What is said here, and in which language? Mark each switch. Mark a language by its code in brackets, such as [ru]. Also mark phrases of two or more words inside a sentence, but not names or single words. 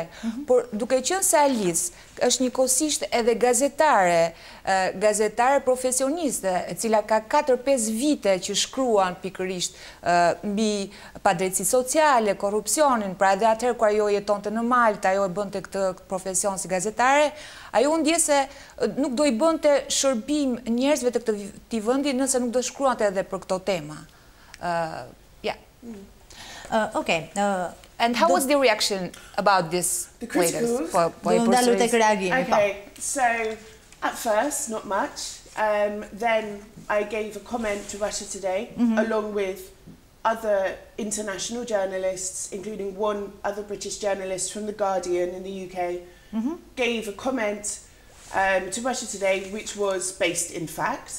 [sq] Por duke qenë se Alice është njëkohësisht edhe gazetare profesioniste, e cila ka 4-5 vite që shkruan pikërisht mbi padrejtësi sociale, korrupsionin, pra edhe atëherë kur ajo jetonte në Malta, ajo e bënte këtë profesion si gazetare, ajo ndje se nuk do i bënte shërbim njerëzve të këtij vendi nëse nuk do shkruante edhe për këto tema. [en] Okay. And how was the reaction about this? The criticals? Okay, so at first, not much. Then I gave a comment to Russia Today, along with other international journalists, including one other British journalist from The Guardian in the UK, gave a comment to Russia Today, which was based in fact.